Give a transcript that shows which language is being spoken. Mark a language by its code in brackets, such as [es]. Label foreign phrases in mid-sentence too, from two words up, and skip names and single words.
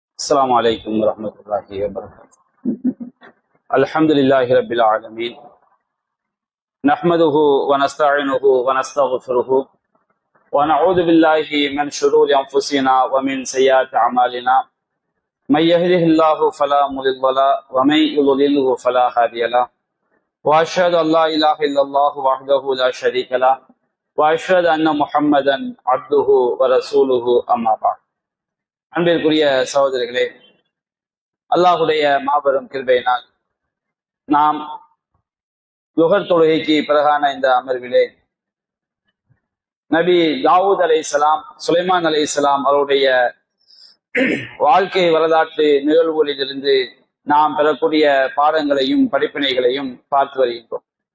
[ar] السلام عليكم ورحمة الله وبركاته. الحمد لله رب العالمين، نحمده ونستعينه ونستغفره ونعوذ بالله من شرور أنفسنا ومن سيئات أعمالنا. من يهده الله فلا مضل له ومن يضلله فلا هادي له، وأشهد أن لا إله إلا الله وحده لا شريك له، وأشهد أن محمدا عبده ورسوله أما بعد. [ta] அன்பிற்குரிய சகோதரர்களே, அல்லாஹுடைய மாபெரும் கிருபையினால் நாம் லுஹர் தொழுகைக்கு பிறகான இந்த அமர்விலே நபி தாவூத் அலைஹிஸ்ஸலாம், சுலைமான் அலைஹிஸ்ஸலாம் அவருடைய வாழ்க்கை வரலாற்று நிகழ்வுகளிலிருந்து நாம் பெறக்கூடிய பாடங்களையும் படிப்பினைகளையும் பார்த்து வருகின்றோம்.